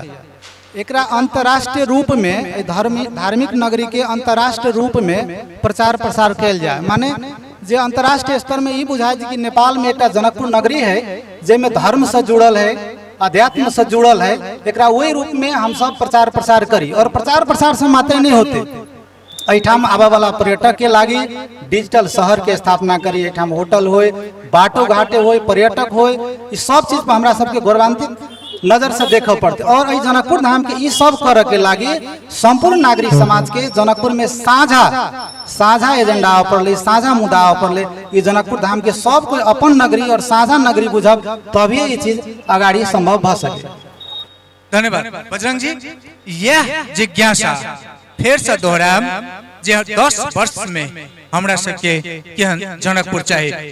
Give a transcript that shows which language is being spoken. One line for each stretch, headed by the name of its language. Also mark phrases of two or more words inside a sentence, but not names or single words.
Maithili: एकरा अंतर्राष्ट्रीय रूप में धार्मिक नगरी के अंतर्राष्ट्रीय रूप में प्रचार प्रसार कयल जाए। माने जे अंतर्राष्ट्रीय स्तर में ई बुझाय कि नेपाल में एकटा जनकपुर नगरी है जेमे धर्म से जुड़ल है, अध्यात्म से जुड़ल है, एकरा वही रूप में हम सब प्रचार प्रसार करी। और प्रचार प्रसार से मात्र नहीं होते, एठाम आबे वाला पर्यटक के लागी डिजिटल शहर के स्थापना करी। एठाम होटल होय, बाटो घाटे होय, पर्यटक होय, ई सब चीज पर हमरा सबके गौरवान्वित नजर से देख पड़ते। और ई जनकपुर धाम के ई सब करे के लागी संपूर्ण नागरिक समाज के जनकपुर में साझा एजेंडा पड़ले, साझा मुद्दा पड़ले। ई जनकपुर धाम के सब कोई अपन नगरी और साझा नगरी बुझब, तभी ये चीज आगाड़ी संभव भ सके। धन्यवाद बजरंग जी। यह जिज्ञासा फिर से दोहराम जे 10 वर्ष में हमरा सबके केहन जनकपुर चाहिए।